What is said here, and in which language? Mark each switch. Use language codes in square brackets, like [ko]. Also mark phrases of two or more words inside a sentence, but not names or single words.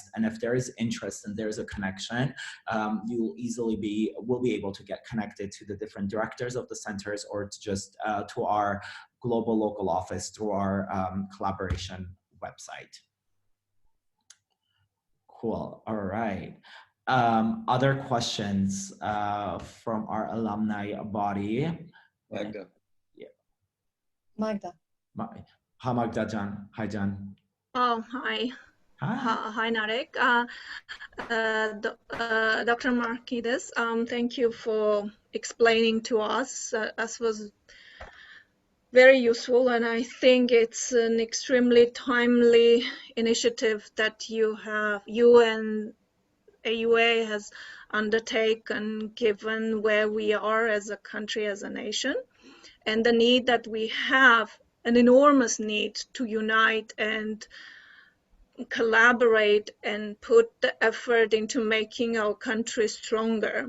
[en] And if there is interest and there's a connection, you will be able to get connected to the different directors of the centers, or to just to our global local office through our collaboration website. Cool. All right. Other questions from our alumni body? Magda. Yeah. Magda. Hi, Magda Jan. Hi, Jan. Oh, hi. Hi, Narek. Dr. Markides, thank you for explaining to us. That was very useful, and I think it's an extremely timely initiative that you and AUA has undertaken, given where we are as a country, as a nation, and the need that we have, an enormous need to unite and collaborate and put the effort into making our country stronger.